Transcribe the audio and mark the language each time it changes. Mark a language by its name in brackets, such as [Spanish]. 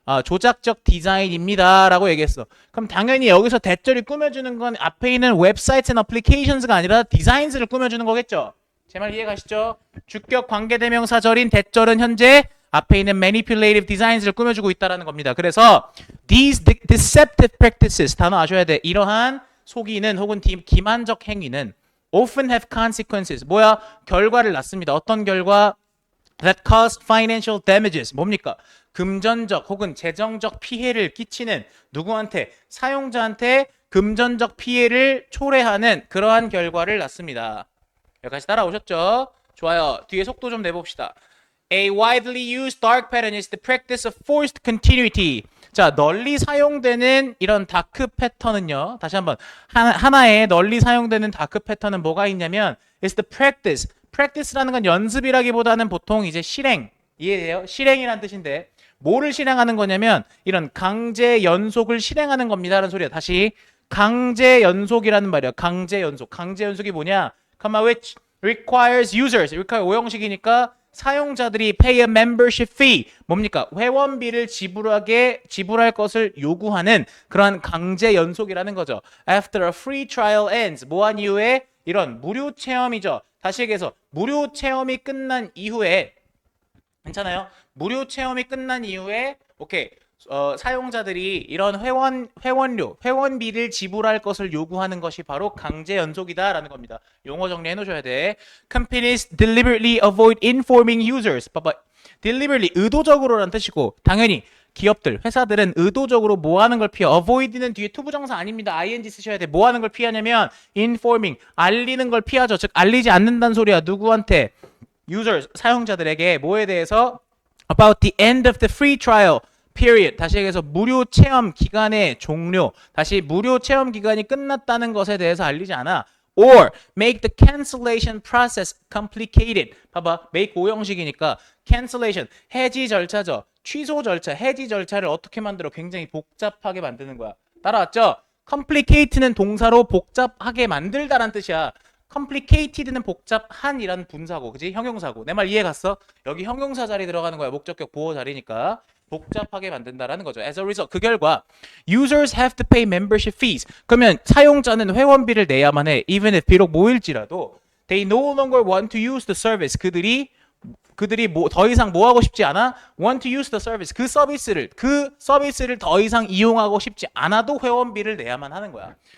[Korean] 조작적 디자인입니다라고 얘기했어. 그럼 당연히 여기서 대절이 꾸며주는 건 앞에 있는 웹사이트 앤 어플리케이션스가 아니라 디자인스를 꾸며주는 거겠죠. 제 말 이해 가시죠? 주격 관계대명사절인 대절은 현재 앞에 있는 manipulative designs를 꾸며주고 있다는 겁니다. 그래서 [English] these deceptive practices [Korean] 단어 아셔야 돼. 이러한 속이는 혹은 기만적 행위는 [English] often have consequences. [Korean] 뭐야? 결과를 낳습니다. 어떤 결과? [English] that cause financial damages. [Korean] 뭡니까? 금전적 혹은 재정적 피해를 끼치는 누구한테? 사용자한테 금전적 피해를 초래하는 그러한 결과를 낳습니다. 여기까지 따라오셨죠? 좋아요. 뒤에 속도 좀 내봅시다. [English] A widely used dark pattern is the practice of forced continuity. [Korean] 자, 널리 사용되는 이런 다크 패턴은요. 다시 한번 하나의 널리 사용되는 다크 패턴은 뭐가 있냐면 [English] is the practice. [Korean] practice라는 건 연습이라기보다는 보통 이제 실행. 이해돼요? 실행이란 뜻인데 뭐를 실행하는 거냐면 이런 강제 연속을 실행하는 겁니다라는 소리야. 다시 강제 연속이라는 말이야. 강제 연속. 강제 연속이 뭐냐? [English] which requires users. [Korean] require 오형식이니까 사용자들이 [English] pay a membership fee. [Korean] 뭡니까? 회원비를 지불할 것을 요구하는 그러한 강제 연속이라는 거죠. [English] After a free trial ends. [Korean] 뭐한 이후에 이런 무료 체험이죠. 다시 얘기해서 무료 체험이 끝난 이후에 괜찮아요? 무료 체험이 끝난 이후에 오케이. 사용자들이 이런 회원비를 지불할 것을 요구하는 것이 바로 강제 연속이다라는 겁니다. 용어 정리해 놓으셔야 돼. [English] Companies deliberately avoid informing users. [Korean] 봐봐. deliberately 의도적으로라는 뜻이고 당연히 기업들, 회사들은 의도적으로 뭐 하는 걸 피해. avoid는 뒤에 투부정사 아닙니다. ing 쓰셔야 돼. 뭐 하는 걸 피하냐면 informing, 알리는 걸 피하죠. 즉 알리지 않는다는 소리야. 누구한테? users, 사용자들에게 뭐에 대해서? [English] about the end of the free trial period. [Korean] 다시 얘기해서 무료 체험 기간의 종료. 다시 무료 체험 기간이 끝났다는 것에 대해서 알리지 않아. [English] or make the cancellation process complicated. [Korean] 봐봐. make 오형식이니까 cancellation 해지 절차죠. 취소 절차, 해지 절차를 어떻게 만들어? 굉장히 복잡하게 만드는 거야. 따라왔죠? complicate는 동사로 복잡하게 만들다란 뜻이야. complicated는 복잡한이라는 분사고, 그지? 형용사고. 내 말 이해 갔어? 여기 형용사 자리 들어가는 거야. 목적격 보호 자리니까 복잡하게 만든다라는 거죠. [English] As a result, [Korean] 그 결과 [English] users have to pay membership fees. [Korean] 그러면 사용자는 회원비를 내야만 해. [English] Even if [Korean] 비록 모일지라도 [English] they no longer want to use the service. [Korean] 그들이 더 이상 뭐 하고 싶지 않아? [English] want to use the service. [Korean] 그 서비스를 더 이상 이용하고 싶지 않아도 회원비를 내야만 하는 거야.